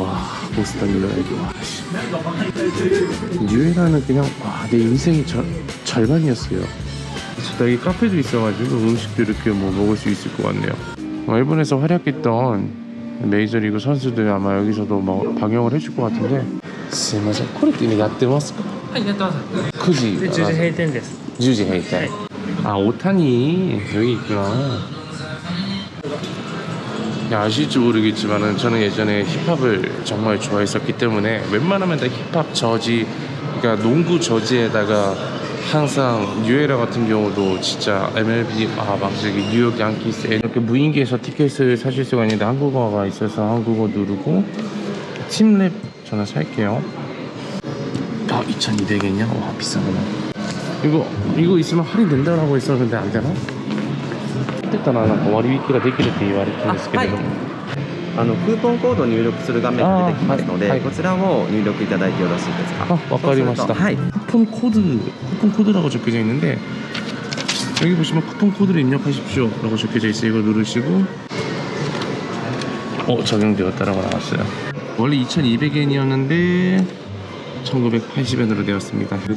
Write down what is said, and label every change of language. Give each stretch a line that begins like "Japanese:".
Korean: 와, 멋있다 이거. 와, 유에라는 그냥 내 인생의 절반이었어요. 여기 카페도 있어가지고 음식도 이렇게 뭐 먹을 수 있을 것 같네요. 일본에서 활약했던 메이저리그 선수들 아마 여기서도 뭐 방영을 해줄 것 같은데.
Japanese: すいません、これって今やってますか？はい、やってます。 9時 10時閉店です。
Korean: 10시
Japanese: 閉店.
Korean: 아, 오타니 여기 있구나. 야, 아실지 모르겠지만은 저는 예전에 힙합을 정말 좋아했었기 때문에 웬만하면 다 힙합 저지, 그러니까 농구 저지에다가 항상 뉴에라 같은 경우도 진짜 MLB 막 저기 뉴욕 양키스 이렇게 무인기에서 티켓을 사실 수가 있는데 한국어가 있어서 한국어 누르고 팀랩 저는 살게요. 2,200엔이야? 와, 비싸구나. 이거 있으면 할인된다고 하고 있어. 근데 안 되나? 됐다.
Japanese: 난割引ができるって言われたんですけれども、クーポンコードを入力する画面が出てきますので、はい、こちらを入力いただいてよろしいですか？ 아, わかりました。はい。
Korean: 쿠폰 코드라고 적혀져 있는데 여기 보시면 쿠폰 코드를 입력하십시오라고 적혀져 있어요. 이거 누르시고 적용되었다라고 나왔어요. 원래 2,200엔이었는데 1,980엔으로 되었습니다.